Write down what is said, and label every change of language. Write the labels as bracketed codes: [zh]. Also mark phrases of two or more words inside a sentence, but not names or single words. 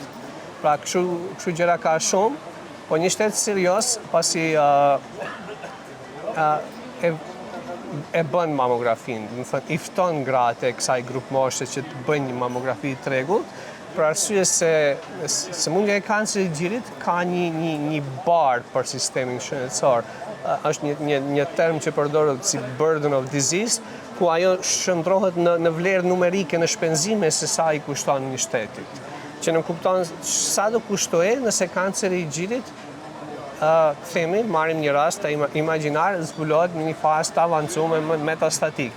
[sq] Pra kështu gjëra ka shumë, po një shtet serios pasi e bën mamografin, do të thonë i fton gratë e kësaj grup moshe që të bëjnë një mamografi të rregullt, për arsye se sëmundja e kancerit gjirit ka një barë për sistemin shëndetësor. Është një term që përdoret si [en] burden of disease, [sq] ku ajo shndrohet në vlerë numerike në shpenzime se sa i kushton një shtetit. Që në kupton sa do kushtoje nëse kanceri i gjirit, themi, marrim një rast të imagjinar, zbulohet në një fazë të avancuar metastatik.